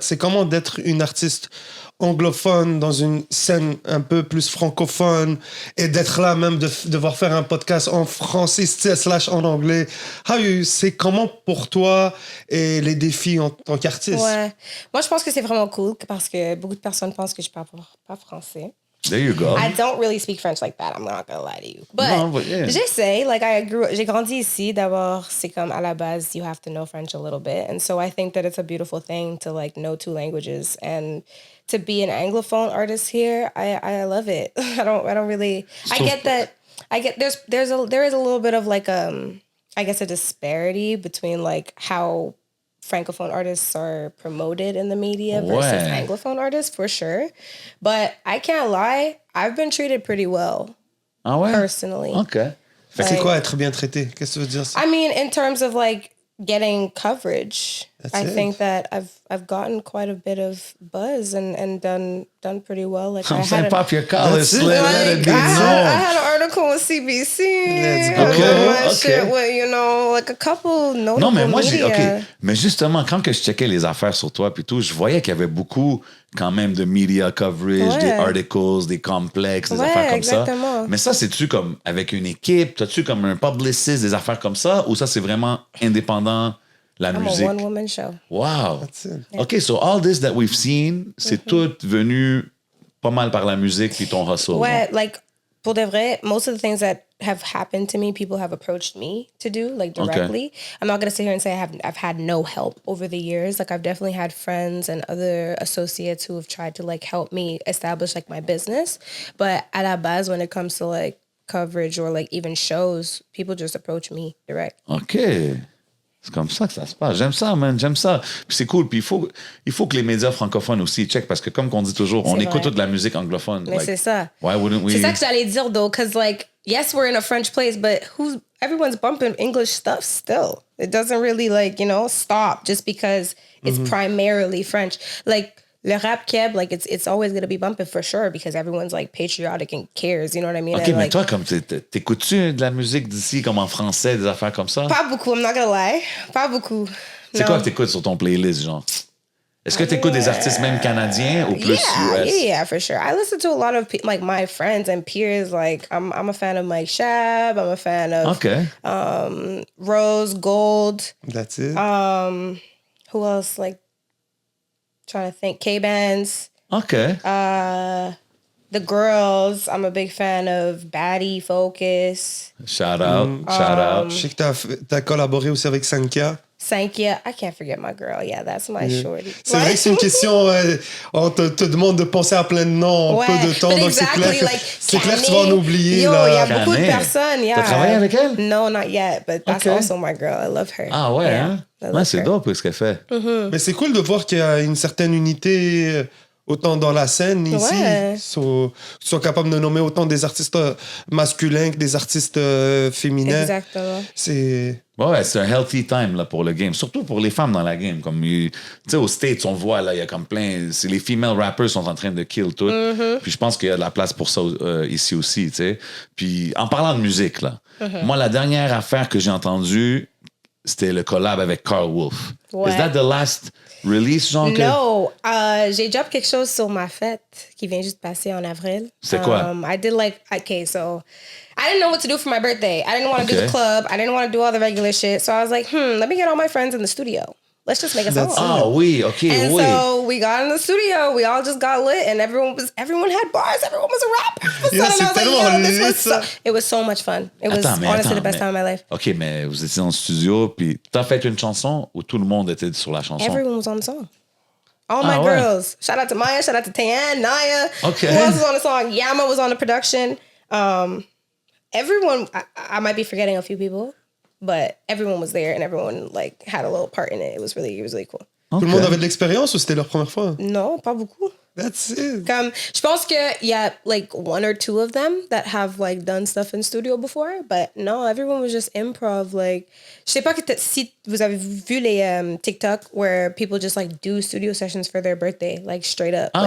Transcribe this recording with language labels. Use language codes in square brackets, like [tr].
[fr] C'est comment d'être une artiste anglophone dans une scène un peu plus francophone et d'être là même de devoir faire un podcast en français / [en] en anglais. [fr] C'est comment pour toi et les défis en tant qu'artiste? Ouais. Moi, je pense que c'est vraiment cool parce que beaucoup de personnes pensent que je parle pas français. [en] There you go. I don't really speak French like that. I'm not gonna lie to you. But, yeah. [fr] j'essaie. Like, j'ai grandi ici. D'abord, c'est comme à la base, [en] you have to know French a little bit. And so I think that it's a beautiful thing to like know two languages and to be an anglophone artist here. I love it. I don't really. I get that. There is a little bit of like I guess a disparity between like how Francophone artists are promoted in the media versus Anglophone artists, for sure. But I can't lie, I've been treated pretty well, personally. OK. [fr] C'est quoi être bien traité? Qu'est-ce que tu veux dire ça? [en] I mean, in terms of like getting coverage, I think that I've gotten quite a bit of buzz and done pretty well. Like I'm saying pop your collar, Slim, let it be known. I had an article with CBC. Let's go. Okay. Shit with, you know, like a couple notable [fr] Non, mais moi, [en] media. [fr] Mais justement, quand que je checkais les affaires sur toi puis tout, je voyais qu'il y avait beaucoup quand même de media coverage, des articles, des complexes, des affaires comme exactement. ça. Mais ça, c'est-tu comme avec une équipe? T'as-tu comme un publicist, des affaires comme ça? Ou ça, c'est vraiment indépendant, la musique? [en] I'm a one-woman show. Wow. That's it. OK, so all this that we've seen, [fr] c'est tout venu pas mal par la musique puis ton hustle. [en] Ouais, like, [fr] pour de vrai, [en] most of the things that have happened to me, people have approached me to do, like, directly. Okay. I'm not going to sit here and say I've had no help over the years. Like, I've definitely had friends and other associates who have tried to, like, help me establish, like, my business. But [fr] à la base, [en] when it comes to, like, coverage or, like, even shows, people just approach me direct. OK. [fr] C'est comme ça que ça se passe. J'aime ça, man. J'aime ça. Puis c'est cool. Puis il faut que les médias francophones aussi checkent parce que, comme on dit toujours, on écoute toute la musique anglophone. Mais c'est ça. [en] Why wouldn't we? [fr] C'est ça que j'allais dire, [en] though, because, like, yes, we're in a French place, but everyone's bumping English stuff still. It doesn't really, like, you know, stop just because it's primarily French. Like, [fr] le rap keb, [en] like, it's always going to be bumping for sure because everyone's, like, patriotic and cares, you know what I mean? OK, and, [fr] mais [en] like, [fr] toi, comme t'écoutes-tu de la musique d'ici, comme en français, des affaires comme ça? Pas beaucoup, [en] I'm not gonna lie. [fr] Pas beaucoup. C'est quoi que t'écoutes sur ton playlist, genre? Est-ce que t'écoutes des artistes même canadiens ou plus US? [en] Yeah, for sure. I listen to a lot of like my friends and peers. Like I'm a fan of Mike Shab. I'm a fan of Rose Gold. That's it. Who else? Like trying to think. K-Bands. OK. The Girls. I'm a big fan of Batty Focus. Shout out. Shout out. Je sais que t'as collaboré aussi avec Sankia. Sankia, I can't forget my girl. Yeah, that's my shorty. [fr] C'est vrai que c'est une question, on te demande de penser à plein de noms en peu de temps, donc [en] exactly, [fr] c'est clair que tu vas en oublier. Yo, il y a beaucoup de Canet. personnes. Yeah. T'as travaillé avec elle? [en] No, not yet, but that's also my girl. I love her. [fr] Ah ouais, [en] yeah, [fr] hein? Ouais, c'est dope ce qu'elle fait. Mais c'est cool de voir qu'il y a une certaine unité autant dans la scène ici, sont capables de nommer autant des artistes masculins que des artistes féminins. Exactement. C'est un healthy time là, pour le game, surtout pour les femmes dans la game. Comme tu sais, aux States, on voit là, il y a comme plein. Les female rappers sont en train de kill tout. Puis je pense qu'il y a de la place pour ça ici aussi, tu sais. Puis en parlant de musique là, moi la dernière affaire que j'ai entendue, c'était le collab avec Carl Wolf. Ouais. [en] Is that the last release, [fr] genre? No, j'ai drop quelque chose sur ma fête qui vient juste passer en avril. C'est quoi? [en] I did like, okay, so I didn't know what to do for my birthday. I didn't want to do the club. I didn't want to do all the regular shit. So I was like, let me get all my friends in the studio. let's just make a song. [fr] Ah oui, OK, [en] And [fr] oui. [en] so we got in the studio, we all just got lit, and everyone had bars, everyone was a rapper. Yeah, So I was like, yo, this was [fr] ça. [en] it was so much fun. It was honestly the best time of my life. [fr] OK, mais vous étiez dans le studio, puis t'as fait une chanson où tout le monde était sur la chanson? [en] Everyone was on the song. All my [fr] ouais. [en] girls. Shout out to Maya, shout out to Tayan, Naya. Okay. Who else was on the song? Yama was on the production. Everyone, I might be forgetting a few people, but everyone was there and everyone like had a little part in it. It was really cool. [fr] Tout le monde avait de l'expérience ou c'était leur première fois? Non, pas beaucoup. [en] That's it. [fr] Comme, je pense qu'il y a [en] like one or two of them that have like done stuff in studio before, but no, everyone was just improv. Like, [fr] je sais pas si vous avez vu les [en] TikTok where people just like do studio sessions for their birthday, like straight up. Ah